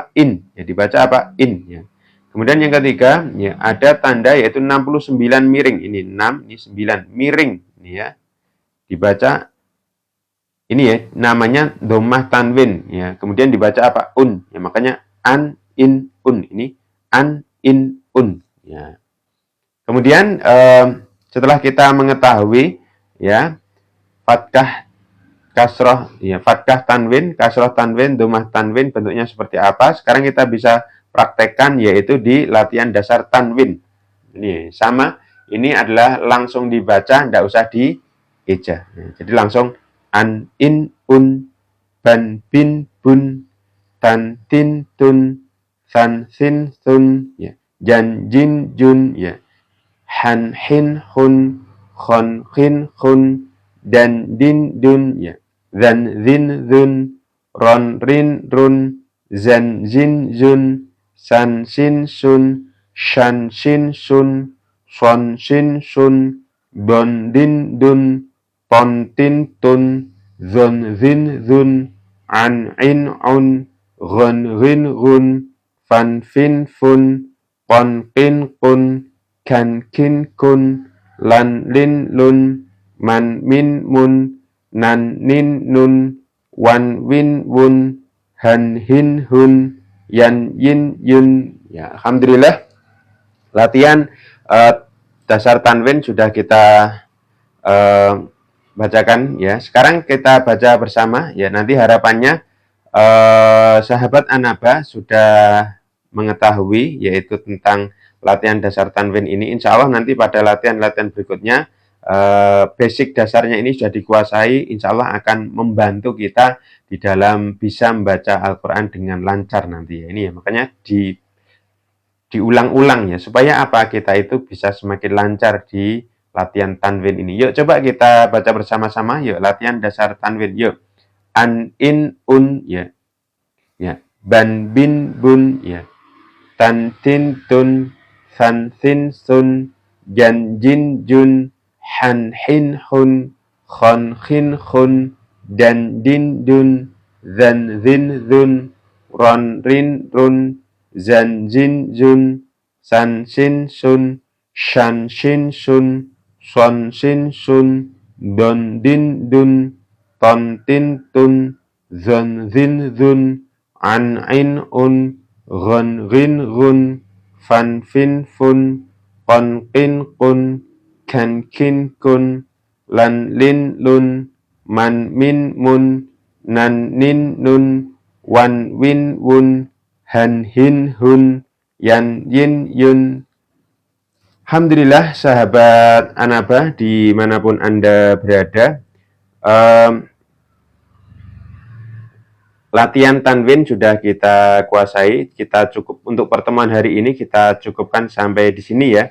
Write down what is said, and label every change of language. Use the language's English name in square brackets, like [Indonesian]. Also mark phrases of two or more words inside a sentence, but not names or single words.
[Indonesian] In. Ya, dibaca apa? In ya. Kemudian yang ketiga ya ada tanda yaitu 69 miring. Ini 6, ini 9 miring ini ya. Dibaca ini ya namanya dhammah tanwin ya. Kemudian dibaca apa? Un. Ya, makanya an, in, un. Ini an, in, un ya. Kemudian setelah kita mengetahui ya fathah, kasroh, ya fathah tanwin, kasroh tanwin, dhammah tanwin bentuknya seperti apa. Sekarang kita bisa praktekkan yaitu di latihan dasar tanwin. Ini sama, ini adalah langsung dibaca, tidak usah dieja. Jadi langsung an, in, un, ban, bin, bun, tan, tin, tun, san, sin, sun, ya, jan, jin, jun, ya, han, hin, hun, khon, khin, khun, dan, din, dun, ya, zan, zin, zun, ron, rin, run, zan, zin, zun, san, sin, sun, shan, sin, sun, son, sin, sun, don, din, dun, ton, tin, tun, zon, zin, zun, an, in, un, ghon, rin, run, fan, fin, fun, qon, qin, qun, kan, kin, kun, lan, lin, lun, man, min, mun, nan, nin, nun, wan, win, wun, han, hin, hun, yan, yin, yun. Ya, alhamdulillah latihan dasar tanwin sudah kita bacakan ya. Sekarang kita baca bersama ya. Nanti harapannya sahabat Anaba sudah mengetahui yaitu tentang latihan dasar tanwin ini. [Arabic] إن شاء الله [Indonesian] nanti pada latihan-latihan berikutnya basic dasarnya ini sudah dikuasai, [Arabic] إن شاء الله [Indonesian] akan membantu kita di dalam bisa membaca Al-Quran dengan lancar nanti ya. Ini ya, makanya diulang-ulang ya, supaya apa? Kita itu bisa semakin lancar di latihan tanwin ini. Yuk coba kita baca bersama-sama, yuk latihan dasar tanwin, yuk. An, in, un, ya. Ya. Ban, bin, bun, ya. Tan, tin, tun, san, sin, sun, jan, jin, jun, han, hin, hun, khon, khin, khun, dan, din, dun, zan, zin, zun, ron, rin, run, zan, zin, zun, san, sin, sun, shan, shin, sun, son, sin, sun, don, din, dun, ton tin tun, zon zin zun, an in un, gon rin gun, fan fin fun, kon kin kun, kan kin kun, lan lin lun, man min mun, nan nin nun, wan win wun, han hin hun, yan yin yun. Alhamdulillah sahabat Anaba dimanapun Anda berada, latihan tanwin sudah kita kuasai. Kita cukup untuk pertemuan hari ini kita cukupkan sampai di sini ya.